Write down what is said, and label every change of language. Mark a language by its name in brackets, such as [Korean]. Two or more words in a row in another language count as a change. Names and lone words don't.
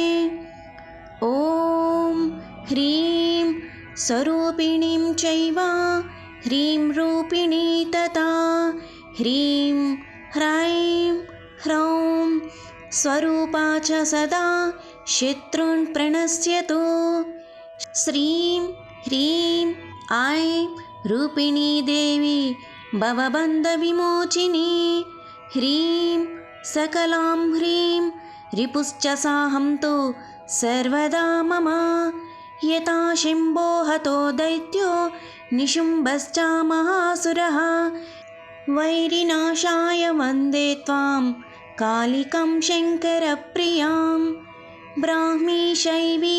[Sanskrit] ఓం హ్రీం స్వరూపిణీం చైవ హ్రీం రూపిణీ తథా హ్రీం హ్రైం హ్రౌం స్వరూపా చ సదా శత్రున్ ప్రణశ్యతు. శ్రీం హ్రీం ఐం రూపిణీ దేవి భవబంధవిమోచిని. హ్రీం సకలాం హ్రీం రిపుశ్చ సాహం తు సర్వదా మమ यथा शम्भो हतो दैत्यो निशुम्भश्च महासुरः वैरिनाशाय वन्दे त्वां कालिकं शङ्करप्रियां ब्राह्मी शैवी